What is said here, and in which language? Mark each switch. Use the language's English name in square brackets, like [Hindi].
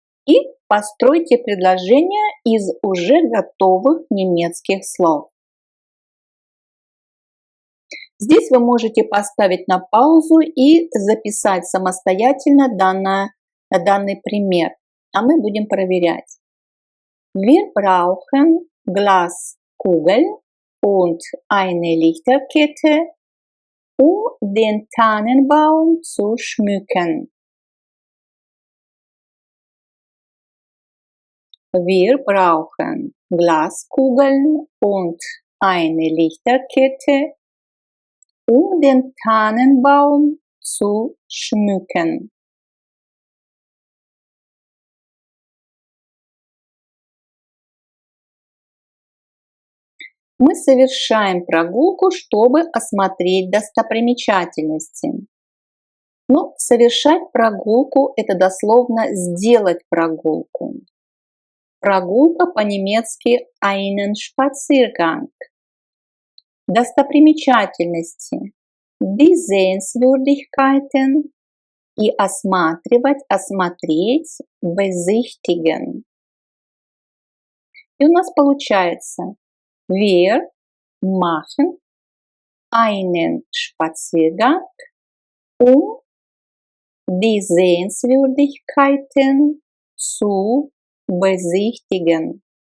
[Russian] И постройте предложение из уже готовых немецких слов. Здесь вы можете поставить на паузу и записать самостоятельно данный пример. А мы будем проверять. [German] Wir brauchen Glaskugel und eine Lichterkette, um den Tannenbaum zu schmücken. Wir brauchen Glaskugeln und eine Lichterkette, um den Tannenbaum zu schmücken. [Russian] Мы совершаем прогулку, чтобы осмотреть достопримечательности. Но совершать прогулку – это дословно сделать прогулку. Прогулка по-немецки [German] einen Spaziergang. [Russian] Достопримечательности – [German] die Sehenswürdigkeiten [Russian] и осматривать, осмотреть, [German] besichtigen. [Russian] И у нас получается [German] Wir machen einen Spaziergang, um die Sehenswürdigkeiten zu besichtigen.